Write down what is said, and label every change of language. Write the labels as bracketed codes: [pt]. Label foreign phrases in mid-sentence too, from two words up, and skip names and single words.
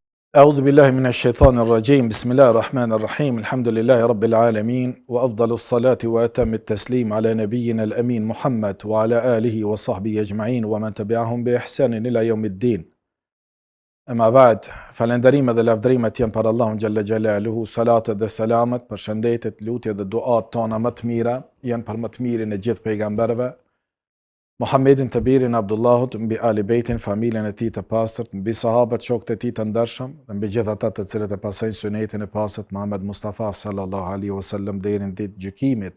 [ar] أعوذ بالله من الشيطان الرجيم بسم الله الرحمن الرحيم الحمد لله رب العالمين وأفضل الصلاة وأتم التسليم على نبينا الأمين محمد وعلى آله وصحبه أجمعين ومن تبعهم بإحسان إلى يوم الدين أما بعد [sq] falënderimet dhe lavdërimet janë për Allahun [ar] جل جلاله, [sq] salatet dhe selamet, përshëndetjet, lutjet dhe duat tona më të mira janë për më të mirin e gjithë pejgamberëve, Muhammedin të birin Abdullahut, mbi Ali Bejtin, familjen e tij të pastërt, mbi sahabët, shokët e tij të ndershëm, dhe mbi gjithë ata të cilët e pasojnë sunetin e pastërt Muhammed Mustafa [ar] صلى الله عليه وسلم [sq] deri në ditë gjykimit.